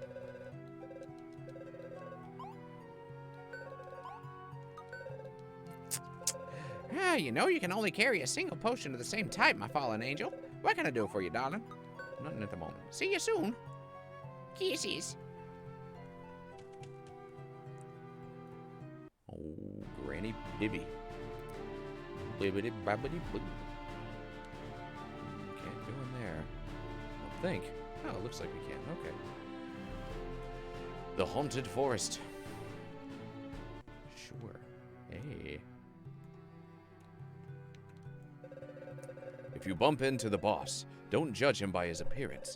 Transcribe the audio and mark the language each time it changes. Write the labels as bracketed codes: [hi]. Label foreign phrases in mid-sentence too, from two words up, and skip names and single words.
[en] You know you can only carry a single potion of the same type, my fallen angel. What can I do for you, darling? Nothing at the moment. See you soon. Kisses. Oh, Granny Bibby. Bibbidi babbidi boo. Can't go in there. I don't think. Oh, it looks like we can. Okay. The Haunted Forest. Sure. Hey. If you bump into the boss, don't judge him by his appearance.